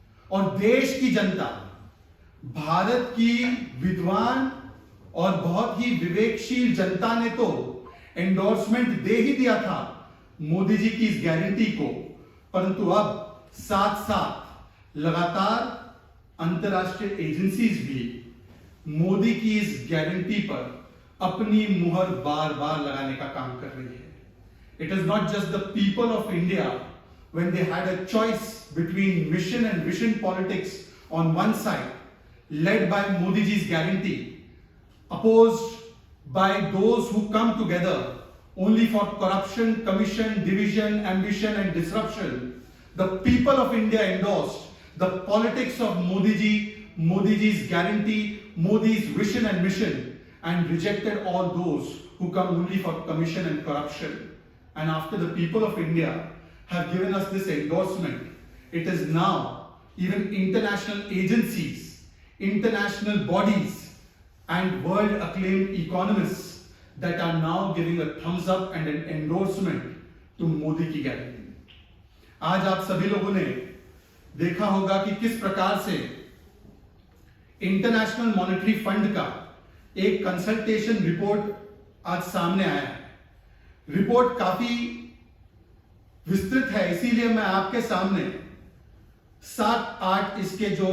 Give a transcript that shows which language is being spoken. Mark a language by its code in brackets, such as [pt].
[hi] और देश की जनता, भारत की विद्वान और बहुत ही विवेकशील जनता ने तो एंडोर्समेंट दे ही दिया था मोदी जी की इस गारंटी को, परंतु अब साथ साथ लगातार अंतरराष्ट्रीय एजेंसीज भी मोदी की इस गारंटी पर अपनी मुहर बार बार लगाने का काम कर रही है। [en] It is not just the people of India when they had a choice between mission and vision politics on one side, led by Modi ji's guarantee, opposed by those who come together only for corruption, commission, division, ambition and disruption. The people of India endorsed the politics of Modi ji, Modi ji's guarantee, Modi's vision and mission, and rejected all those who come only for commission and corruption. And after the people of India have given us this endorsement, it is now even international agencies, international bodies, and world acclaimed economists that are now giving a thumbs up and an endorsement to [hi] Modi की guarantee. आज आप सभी लोगों ने देखा होगा कि किस प्रकार से इंटरनेशनल मॉनेटरी फंड का एक कंसल्टेशन रिपोर्ट आज सामने आया है। रिपोर्ट काफी विस्तृत है, इसीलिए मैं आपके सामने 7-8 इसके जो